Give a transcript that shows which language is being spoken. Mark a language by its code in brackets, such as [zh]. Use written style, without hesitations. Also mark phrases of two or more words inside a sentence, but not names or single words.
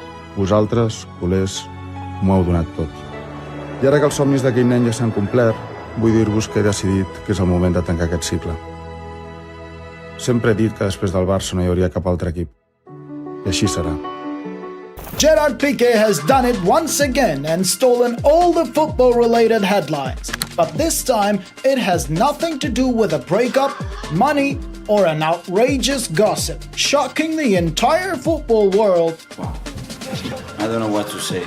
[ca] Vosaltres, culers, m'ho heu donat tot. I ara que els somnis d'aquell nen ja s'han complert, vull dir-vos que he decidit que és el moment de tancar aquest cicle. Sempre he dit que després del Barça no hi hauria cap altre equip. I així serà. [en] Gerard Pique has done it once again and stolen all the football-related headlines. But this time, it has nothing to do with a breakup, money, or an outrageous gossip, shocking the entire football world. Wow. I don't know what to say.